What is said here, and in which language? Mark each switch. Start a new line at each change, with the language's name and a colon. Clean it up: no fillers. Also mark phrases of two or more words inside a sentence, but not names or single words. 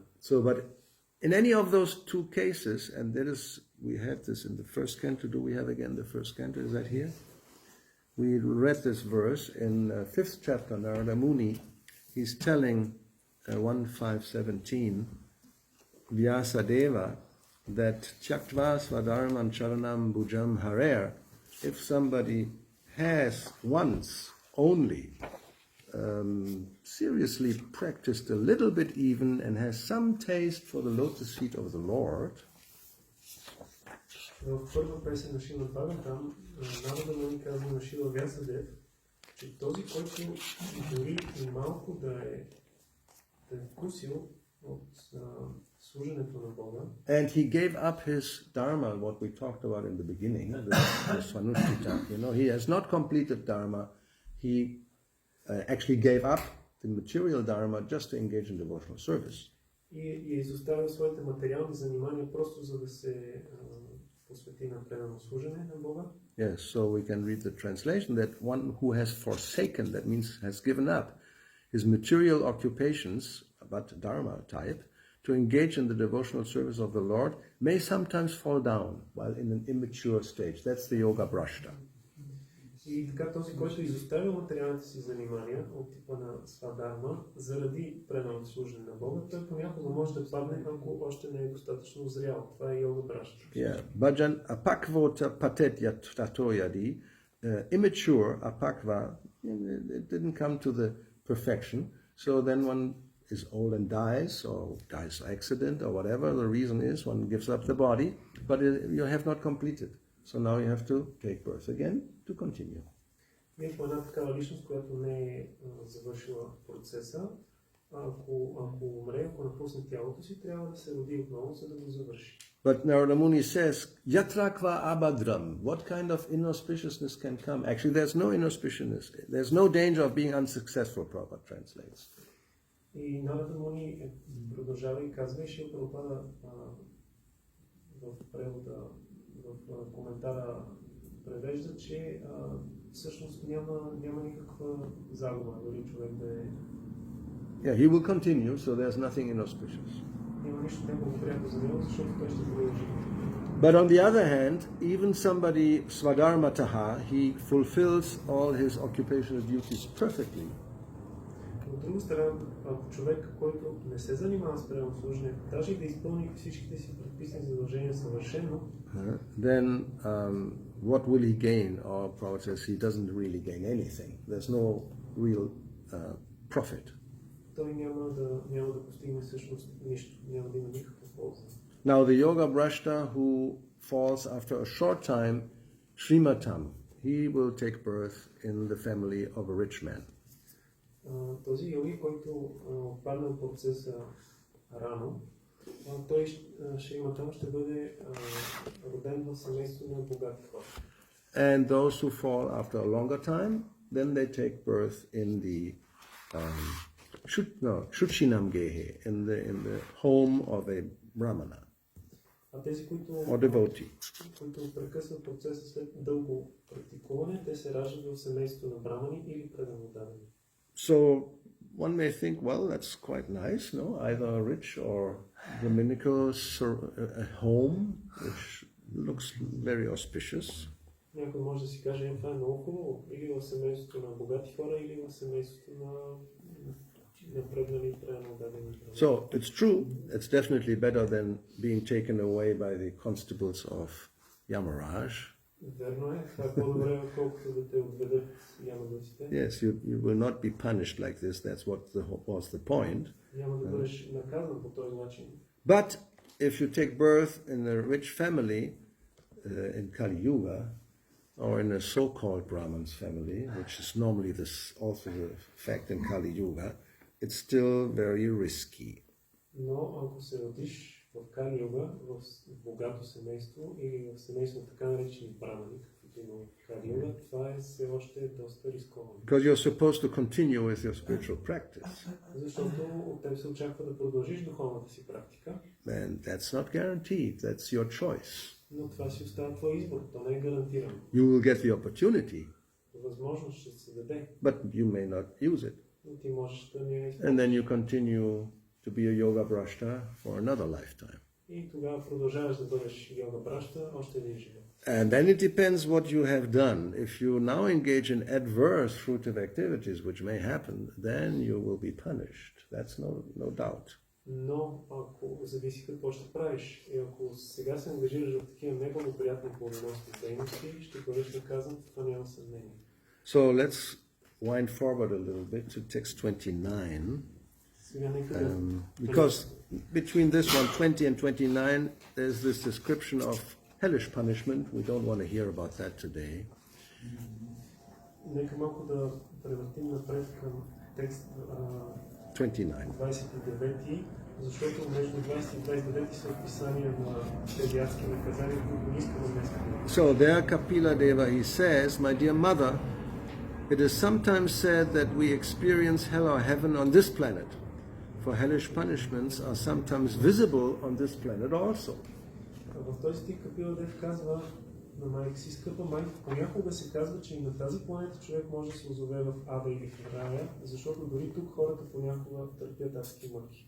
English: So, but in any of those two cases, and that is, we had this in the first canto. Do we have again the first canto? Is that here? We read this verse in 5th chapter, Narada Muni. He's telling 1.5.17 Vyasadeva that
Sanskrit: त्यक्त्वा स्वधर्मं चरणं भुजं हरेर्,
English: if somebody has once only seriously practiced a little bit even and has some taste for the lotus feet of the Lord,
Bulgarian: В първа песен на Шримад Бхагаватам, Нарада Муни казва на Шрила Вясадев, че този, който дори и малко да е вкусил от служенето на Бога,
English: and he gave up his dharma, what we talked about in the beginning, the svanusthita. You know, he has not completed dharma. He actually gave up the material dharma just to engage in devotional service.
Bulgarian: И изоставил своите материални занимания просто за да се посвети на предано служене на Бога.
English: Yes, so we can read the translation that one who has forsaken, that means has given up his material occupations, but dharma type, to engage in the devotional service of the Lord, may sometimes fall down while in an immature stage. That's the
Sanskrit: योग भ्रष्ट.
Bulgarian: И така този, който изоставил материалните си занимания от типа на свадарма заради преданото служене на Бога, той понякога може да падне, ако още не е достатъчно зрял. Това е
Sanskrit: योग भ्रष्ट.
English: Yeah,
Sanskrit: भजन् अपक्वोत पतेत् यतोयदि,
English: immature apakva, it didn't come to the perfection. So then one is old and dies, or dies by accident, or whatever the reason is, one gives up the body, but you have not completed. So now you have to take birth again to continue.
Bulgarian: Има една такава личност, която не е завършила процеса. Ако умре, ако напусне тялото си, трябва да се роди отново, за да го завърши.
English: But Narada Muni says,
Sanskrit: यत्रक्व अभद्रम्.
English: What kind of inauspiciousness can come? Actually, there's no inauspiciousness. There's no danger of being unsuccessful, Prabhupada translates.
Bulgarian: И Нарада Муни продължава и казва, и Шрила Прабхупада в превода, в коментара превежда, че всъщност няма никаква загуба, дори човек да е...
English: Yeah, he will continue, so there's nothing inauspicious.
Bulgarian: Няма нищо неблагоприятно за него, защото той ще продължи.
English: But on the other hand, even somebody swadharmataha, he fulfills all his occupational duties perfectly.
Bulgarian: От друга страна, ако човек, който не се занимава с предано служене, даже и да изпълни всичките си предписани задължения съвършено,
English: then what will he gain? Or Prabhupada says he doesn't really gain anything. There's no real profit.
Bulgarian: той няма да постигне всъщност нищо, няма да има никаква полза.
English: Now the
Sanskrit: योग भ्रष्ट
English: who falls after a short time, Srimatam, he will take birth in the family of a rich man.
Bulgarian: Този йоги, който падна в процеса рано, той Шриматам ще бъде роден в семейство на богати хора.
English: And those who fall after a longer time, then they take birth in the
Sanskrit: शुचीनां गेहे,
English: in the home of a Brahmana or devotee.
Bulgarian: Които прекъсват процеса след дълго практикуване, те се раждат в семейство на брамани или преданодадени.
English: So one may think, well, that's quite nice, no? Either a rich or Brahminical home, which looks very auspicious.
Bulgarian: Някой може да си каже, това е много хубаво, или в семейството на богати хора, или в семейството на непреднали преданодадени.
English: So it's true, it's definitely better than being taken away by the constables of Yamaraj.
Bulgarian: Верно е, това е по-добре, отколкото да те отведат ямадъците.
English: Yes, you will not be punished like this. That's what was the point.
Bulgarian: Няма да бъдеш наказан по този начин.
English: But if you take birth in a rich family in Kali Yuga, or in a so-called Brahman's family, which is normally also the fact in Kali Yuga, it's still very risky.
Bulgarian: Но ако се родиш в Кали-йога, в богато семейство или в семейство на така наречени брамани, каквито има в Кали-йога, това е все още доста рисковано.
English: Because you're supposed to continue with your spiritual practice.
Bulgarian: Защото от теб се очаква да продължиш духовната си практика.
English: And that's not guaranteed. That's your choice.
Bulgarian: Но това си остава твой избор, то не е гарантирано.
English: You will get the opportunity,
Bulgarian: Възможност ще се даде,
English: but you may not use it.
Bulgarian: но ти можеш да не я
English: And
Bulgarian: използваш.
English: then you continue to be a
Sanskrit: योग भ्रष्ट
English: for another lifetime.
Bulgarian: И тогава продължаваш да бъдеш
Sanskrit: योग भ्रष्ट
Bulgarian: още един живот.
English: And then it depends what you have done. If you now engage in adverse fruitive activities, which may happen, then you will be punished. That's no doubt.
Bulgarian: Но ако зависи какво ще правиш и ако сега се ангажираш в такива неблагоприятни плодоносни дейности, ще бъдеш наказан, това няма съмнение.
English: So let's wind forward a little bit to text 29.
Bulgarian: Сега нека да...
English: Because between this one, 20 and 29, there's this description of hellish punishment. We don't want to hear about that today.
Bulgarian: Нека малко да превъртим напред към текст 29. 29, защото между 20 и 29 са описания на тези адски наказания, които не искаме днес да видим.
English: So there Kapila Deva, he says, my dear mother, it is sometimes said that we experience hell or heaven on this planet, for hellish punishments are sometimes visible on this planet also.
Bulgarian: В този стих Капила Дев казва на майка си, скъпа майка, понякога се казва, че и на тази планета човек може да се озове в Ада или в рая, защото дори тук хората понякога търпят адски мъки.